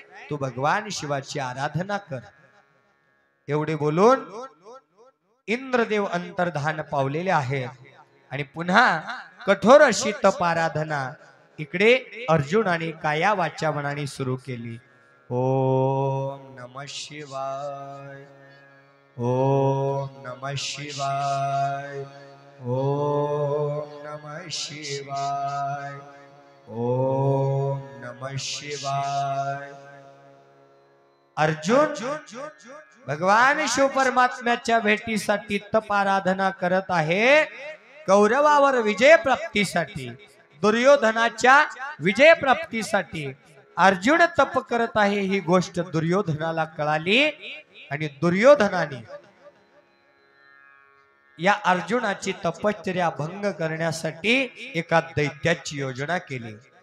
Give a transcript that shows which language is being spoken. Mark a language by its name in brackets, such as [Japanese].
[Marathi] तू भगवान शिवाची आराधना कर. एवढे बोलून इंद्रदेव अंतर्धान पावलेले आहेत. आणि पुन्हा कठोर अशी तप आराधना इकडे अर्जुनाने काया वाचा मनाने सुरू केली. [Sanskrit] ओम नमः शिवाय, ओम नमः शिवाय, ओम नमः शिवाय, ओम नमः शिवाय. [Marathi] अर्जुन भगवान शिव परमात्म्याच्या भेटीसाठी तप आराधना करत आहे. कौरवावर विजय प्राप्तीसाठी, दुर्योधनाच्या विजय प्राप्तीसाठी अर्जुन तप करत आहे. ही गोष्ट दुर्योधनाला कळाली आणि दुर्योधनाने या अर्जुनाची तपश्चर्या भंग करण्यासाठी एका दैत्याची योजना केली.